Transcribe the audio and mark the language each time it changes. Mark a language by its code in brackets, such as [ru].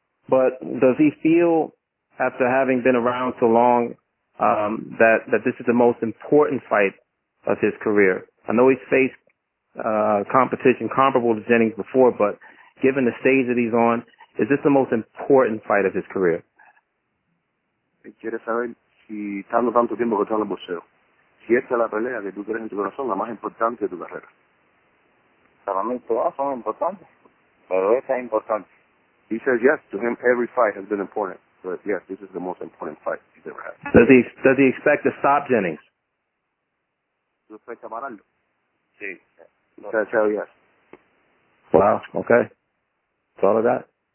[en] But does he feel, after having been around so long, that this is the most important fight of his career? I know he's faced competition comparable to Jennings before, but given the stage that he's on, is this the most important fight of his career? [es] Quiere saber si, estando tanto tiempo que está en el boxeo, si esta es la pelea que tú crees en tu corazón, la más importante de tu carrera. Para mí todas son importantes, pero esta es importante. [en] He says yes, to him every fight has been important, but yes, this is the most important fight he's ever had. Does he expect to stop Jennings? [es] ¿Tú esperas pararlo? Sí. [en] He says hell yes. Wow, okay. That's all I got.